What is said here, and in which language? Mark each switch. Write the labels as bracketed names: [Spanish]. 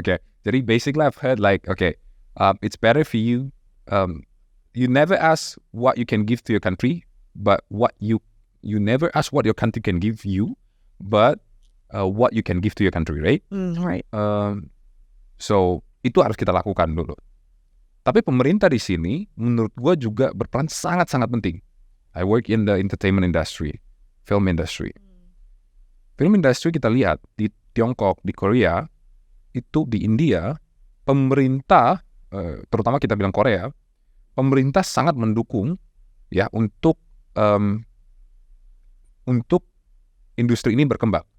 [Indonesian] Jadi [English] basically I've heard it's better for you. You never ask what you can give to your country, but what you never ask what your country can give you, but what you can give to your country, right? Right. [Indonesian] So itu harus kita lakukan dulu. Tapi pemerintah di sini menurut gue juga berperan sangat-sangat penting. [English] I work in the entertainment industry, film industry. [Indonesian] Film industry kita lihat di Tiongkok, di Korea, itu di India, pemerintah, terutama kita bilang Korea, pemerintah sangat mendukung ya untuk industri ini berkembang.